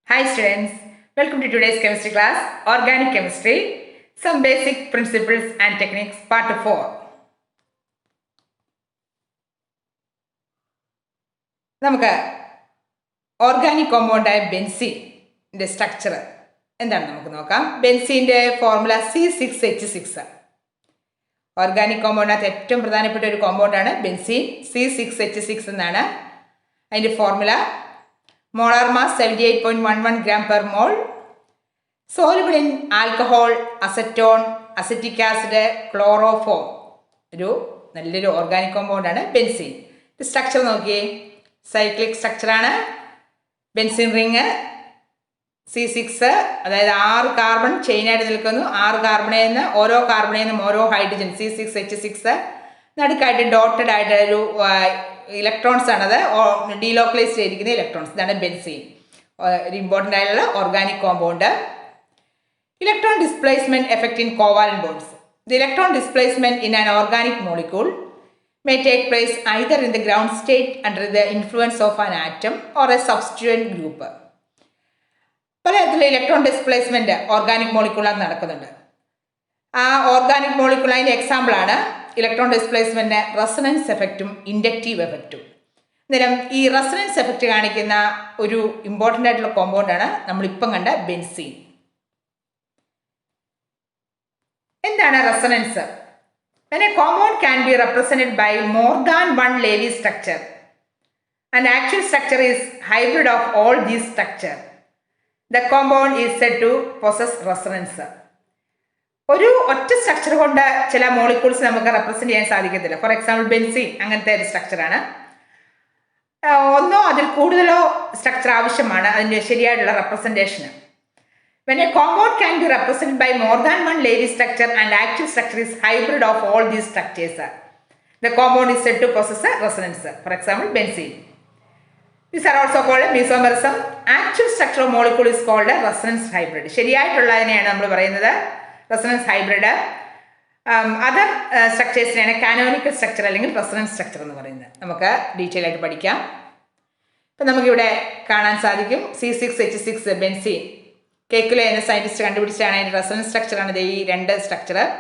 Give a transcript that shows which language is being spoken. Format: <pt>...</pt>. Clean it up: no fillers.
<en>Hi students, welcome to today's chemistry class, Organic Chemistry, some basic principles and techniques, part 4.</en> <ml>നമുക്ക് organic കോമ്പൗണ്ടായ ബെൻസീൻ്റെ structure എന്താണ് നമുക്ക് നോക്കാം. ബെൻസീൻ്റെ formula C6H6. Organic കോമ്പൗണ്ടിനകത്ത് ഏറ്റവും പ്രധാനപ്പെട്ട ഒരു കോമ്പൗണ്ടാണ് ബെൻസീൻ. C6H6 എന്നാണ് അതിൻ്റെ formula.</ml> <en>Molar mass 78.11 gram per mole. Soluble in alcohol, acetone, acetic acid, chloroform.</en> <ml>ഒരു നല്ലൊരു ഓർഗാനിക് കോമ്പൗണ്ടാണ് ബെൻസീൻ. സ്ട്രക്ചർ നോക്കിയേ, സൈക്ലിക് സ്ട്രക്ചറാണ്. ബെൻസീൻ റിങ് C6, അതായത് 6 കാർബൺ ചെയിനായിട്ട് നിൽക്കുന്നു. 6 കാർബണിൽ നിന്ന് ഓരോ ഹൈഡ്രജൻ C6H6 നടുക്കായിട്ട് ഡോട്ടഡ് ആയിട്ട് ഒരു ഇലക്ട്രോൺസ് ആണത്, ഡീലോക്കലൈസ് ചെയ്തിരിക്കുന്ന ഇലക്ട്രോൺസ്. ഇതാണ് ബെൻസീൻ, ഒരു ഇമ്പോർട്ടൻ്റ് ആയിട്ടുള്ള organic compound.</ml> <en>Electron displacement effect in covalent bonds. The electron displacement in an organic molecule may take place either in the ground state under the influence of an atom or a substituent group.</en> <ml>പലതരത്തിലുള്ള electron displacement organic മോളിക്യൂളാണ് നടക്കുന്നുണ്ട്. ആ organic molecule അതിൻ്റെ എക്സാമ്പിളാണ് electron displacement resonance എഫക്റ്റും inductive എഫക്റ്റും. അന്നേരം ഈ resonance effect കാണിക്കുന്ന ഒരു ഇമ്പോർട്ടൻ്റ് ആയിട്ടുള്ള കോമ്പൗണ്ടാണ് നമ്മളിപ്പം കണ്ട ബെൻസീൻ. എന്താണ് resonance?</ml> <en>When a compound can be represented by more than one Levy structure, an actual structure is hybrid of all these structures, the compound is said to possess resonance.</en> <ml>ഒരു ഒറ്റ structure കൊണ്ട് ചില molecules നമുക്ക് represent ചെയ്യാൻ സാധിക്കത്തില്ല. For example benzene അങ്ങനത്തെ ഒരു സ്ട്രക്ചറാണ്. ഒന്നോ അതിൽ കൂടുതലോ സ്ട്രക്ചർ ആവശ്യമാണ് അതിൻ്റെ ശരിയായിട്ടുള്ള റെപ്രസെൻറ്റേഷന്.</ml> <en>When a compound can be represented by more than one Levy structure and actual structure is hybrid of all these structures, the compound is said to possess a resonance. For example, benzene. These are also called mesomerism. Actual structure of molecule is called a resonance hybrid.</en> <ml>ശരിയായിട്ടുള്ളതിനെയാണ് നമ്മൾ പറയുന്നത് resonance hybrid. Other സ്ട്രക്ചേഴ്സിനെയാണ് canonical structure അല്ലെങ്കിൽ resonance structure എന്ന് പറയുന്നത്. നമുക്ക് detail ആയിട്ട് പഠിക്കാം. ഇപ്പം നമുക്കിവിടെ കാണാൻ സാധിക്കും C6H6 ബെൻസീൻ. കേക്കുലെ എന്ന സയൻറ്റിസ്റ്റ് കണ്ടുപിടിച്ചാണ് അതിൻ്റെ റെസൊണൻസ് സ്ട്രക്ചറാണ് ഈ രണ്ട് സ്ട്രക്ചർ.</ml>